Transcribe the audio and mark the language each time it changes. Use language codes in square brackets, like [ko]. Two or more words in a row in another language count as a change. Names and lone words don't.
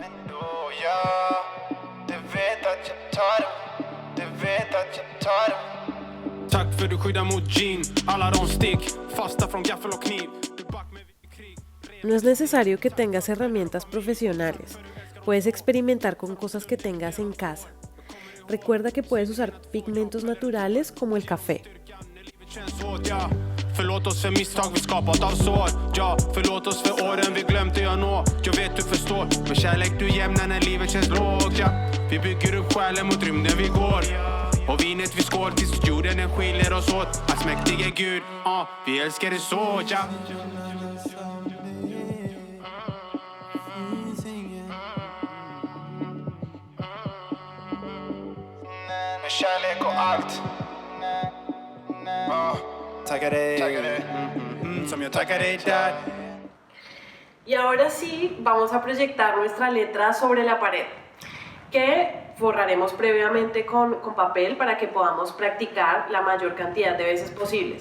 [es] No es necesario que tengas herramientas profesionales. Puedes experimentar con cosas que tengas en casa. Recuerda que puedes usar pigmentos naturales como el café. [sv] Förlåt oss för misstag vi skapat av sår. Ja, förlåt oss för åren vi glömt det jag når. Jag vet du förstår, med kärlek du jämnar när livet känns lågt. Ja, vi bygger upp själen mot rymden vi går. Och vinet vi skål tills jorden den skiljer oss åt. Allsmäktige Gud, vi älskar det så, ja. Med kärlek och allt. [es] Y ahora sí, vamos a proyectar nuestra letra sobre la pared, que forraremos previamente con papel para que podamos practicar la mayor cantidad de veces posibles.